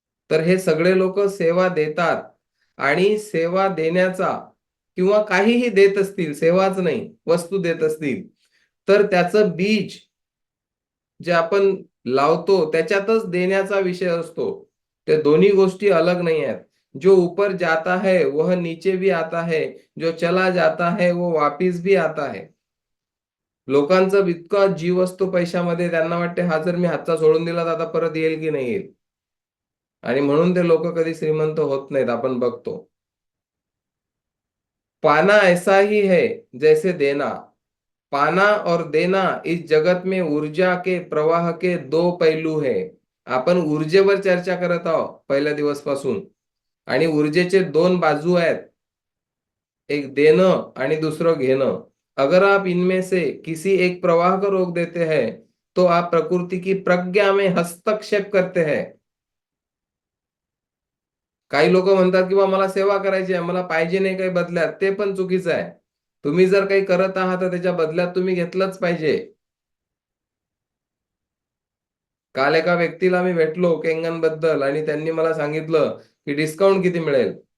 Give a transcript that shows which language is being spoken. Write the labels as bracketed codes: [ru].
[mr] तर हे सगळे लोक सेवा देतात, आणि सेवा देण्याचा किंवा काहीही देत असतील, सेवाच नाही वस्तू देत असतील, तर त्याचं बीज जे आपण लावतो त्याच्यातच देण्याचा विषय असतो. ते दोन्ही गोष्टी अलग नाही आहेत. [hi] जो ऊपर जाता है वह नीचे भी आता है, जो चला जाता है वो वापिस भी आता है. [mr] लोकांचा इतका जीव असतो पैशामध्ये, त्यांना वाटते हा जर मी हातचा सोडून दिला तर आता परत येईल की नाही येईल, आणि म्हणून ते लोक कधी श्रीमंत होत नाहीत, आपण बघतो. [hi] पाना ऐसा ही है जैसे देना. पाना और देना इस जगत में ऊर्जा के प्रवाह के दो पहलू है. [mr] आपण ऊर्जेवर चर्चा करत आहोत पहिल्या दिवसपासून, आणि ऊर्जेचे दोन बाजू आहेत, एक देणं आणि दुसरं घेणं. [hi] अगर आप इनमें से किसी एक प्रवाह को रोक देते हैं तो आप प्रकृति की प्रज्ञा में हस्तक्षेप करते हैं. [mr] काही लोक म्हणतात की बा मला सेवा करायची आहे, मला पाहिजे नाही काही बदल्यात, ते पण चुकीचं आहे. तुम्ही जर काही करत आहात तर त्याच्या बदल्यात तुम्ही घेतलंच पाहिजे. काल एका व्यक्तीला मी भेटलो केंगन बद्दल, आणि त्यांनी मला सांगितलं की डिस्काउंट किती मिळेल.